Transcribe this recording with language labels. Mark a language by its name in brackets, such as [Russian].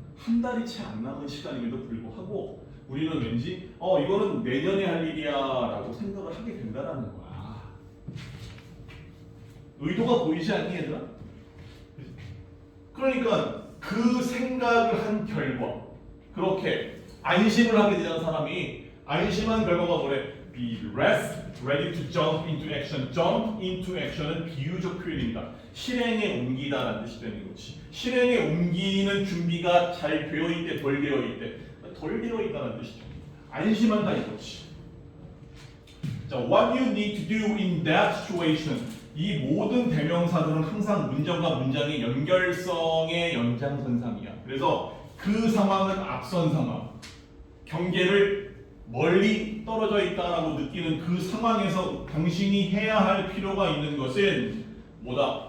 [Korean] 한 달이 채 안 남은 시간임에도 불구하고 우리는 왠지 이거는 내년에 할 일이야라고 생각을 하게 된다라는 거야. 의도가 보이지 않니, 얘들아? 그러니까 그 생각을 한 결과 그렇게 안심을 하게 되는 사람이 안심한 결과가 뭐래? [English] Be ready to jump into action. Jump into action [Korean] 은 비유적 표현입니다. 실행에 옮기다라는 뜻이 되는 거지. 실행에 옮기는 준비가 잘 되어 있대, 덜 되어 있대. 덜 되어 있다는 뜻이죠. 안심한다 이거지. [English] 자, what you need to do in that situation. [Korean] 이 모든 대명사들은 항상 문장과 문장의 연결성의 연장선상이야. 그래서 그 상황은 앞선 상황, 경계를 멀리 떨어져 있다라고 느끼는 그 상황에서 당신이 해야 할 필요가 있는 것은 뭐다?